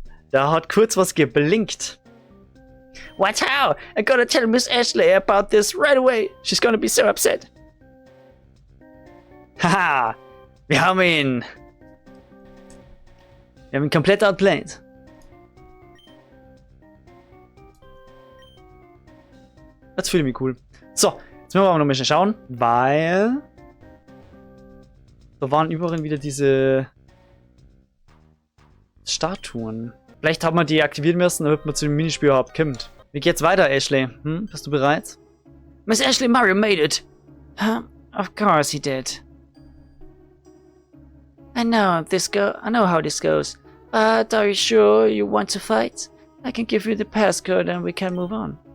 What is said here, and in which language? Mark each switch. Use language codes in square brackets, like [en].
[de] Da hat kurz was geblinkt. [en] What, how? I gotta tell Miss Ashley about this right away. She's gonna be so upset. [de] Haha, wir haben ihn. Wir haben ihn komplett outplayed. Jetzt fühle ich mich cool. So, jetzt müssen wir aber noch ein bisschen schauen, weil Da waren überall wieder diese Statuen. Vielleicht haben wir die aktivieren müssen, damit man zu dem Minispiel überhaupt kommt. Wie geht's weiter, Ashley? Bist du bereit? [en] Miss Ashley, Mario made it. Huh? Of course he did. I know how this goes. But are you sure you want to fight? I can give you the passcode and we can move on.